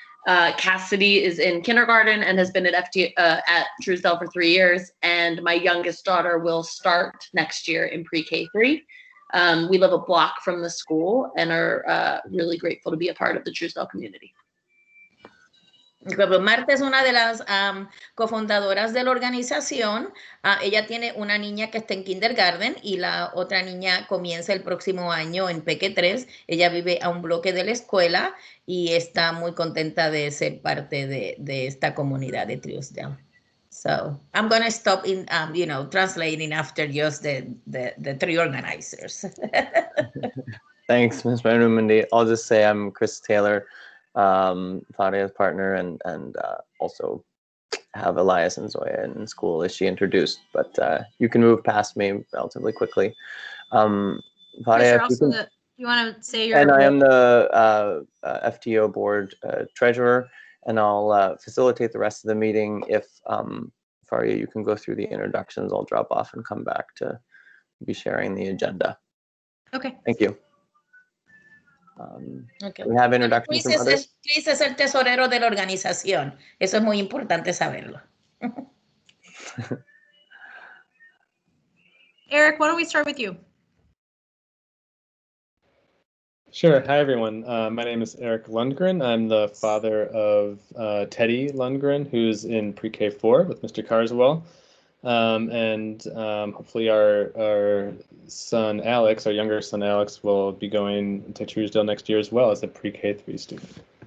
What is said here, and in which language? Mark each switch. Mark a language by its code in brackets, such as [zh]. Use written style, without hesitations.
[en] Cassidy is in kindergarten and has been at Truesdale for 3 years, and my youngest daughter will start next year in pre-K 3. We live a block from the school and are really grateful to be a part of the Truesdale community. [es] Marta es una de las cofundadoras de la organización. Ella tiene una niña que está en kindergarten y la otra niña comienza el próximo año en Peque 3. Ella vive a un bloque de la escuela y está muy contenta de ser parte de esta comunidad de Truesdale. [en] So I'm going to stop in, translating after just the 3 organizers. Thanks, Ms. Raimundi. I'll just say I'm Chris Taylor, Fadia's partner, and also have Elias and Zoya in school, as she introduced, but you can move past me relatively quickly. Fadia, you want to say your And I am the FTO board treasurer, and I'll facilitate the rest of the meeting. If Faria, you can go through the introductions, I'll drop off and come back to be sharing the agenda. Okay. Thank you. Okay. We have introductions from others. [es] Chris es el tesorero de la organización. Eso es muy importante saberlo. [en] Eric, why don't we start with you? Sure. Hi, everyone. My name is Eric Lundgren. I'm the father of Teddy Lundgren, who's in pre-K 4 with Mr. Carswell. Hopefully our son Alex, our younger son Alex, will be going to Truesdale next year as well as a pre-K 3 student.